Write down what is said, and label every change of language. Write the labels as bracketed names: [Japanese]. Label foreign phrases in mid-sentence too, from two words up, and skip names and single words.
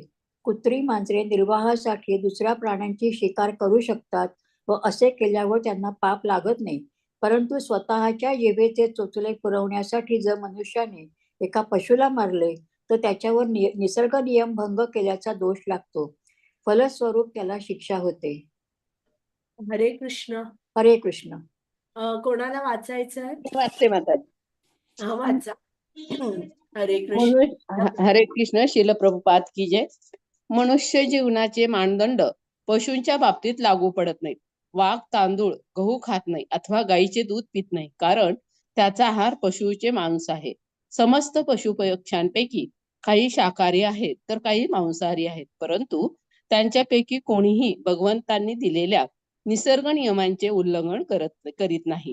[Marathi] कुत्री मांजरे निर्वाहासाठी दुसऱ्या प्राण्यांची शिकार करू शकतात व असे केल्यावर त्यांना पाप लागत नाही, परंतु स्वतःच्या जिभेचे चोचले पुरवण्यासाठी जर मनुष्याने एका पशुला मारले तर त्याच्यावर निसर्ग नियम भंग केल्याचा दोष लागतो. फलस्वरूप त्याला शिक्षा होते. हरे कृष्ण. हरे कृष्ण. कोणाला वाचायचं आहे? वाचते माताजी. हा, वाचा. हरे कृष्ण. हरे कृष्ण. श्रील प्रभुपाद की जय. मनुष्य जीवनाचे मानदंड पशूंच्या बाबतीत लागू पडत नाहीत. वाघ तांदूळ गहू खात नाही अथवा गाईचे दूध पित नाही, कारण त्याचा आहार पशुचे मांस आहे. समस्त पशुपक्ष्यांपैकी काही शाकाहारी आहेत तर काही मांसाहारी आहेत, परंतु त्यांच्यापैकी कोणीही भगवंतांनी दिलेल्या निसर्ग नियमांचे उल्लंघन करीत नाही.